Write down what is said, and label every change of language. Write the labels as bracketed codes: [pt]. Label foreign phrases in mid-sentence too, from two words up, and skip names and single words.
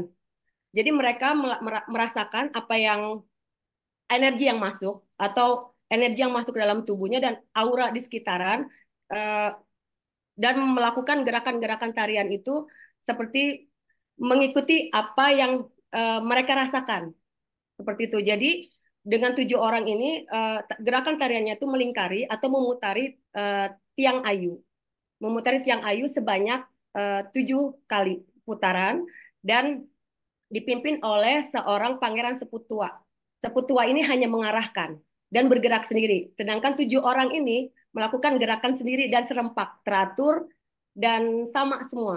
[id] Jadi mereka merasakan apa yang energi yang masuk atau energi yang masuk ke dalam tubuhnya dan aura di sekitaran dan melakukan gerakan-gerakan tarian itu seperti mengikuti apa yang mereka rasakan. Seperti itu. Jadi dengan 7 orang ini gerakan tariannya itu melingkari atau memutari tiang ayu. Memutari tiang ayu sebanyak 7 kali putaran dan dipimpin oleh seorang pangeran seputua. Seputua ini hanya mengarahkan dan bergerak sendiri. Sedangkan 7 orang ini melakukan gerakan sendiri dan serempak, teratur dan sama semua.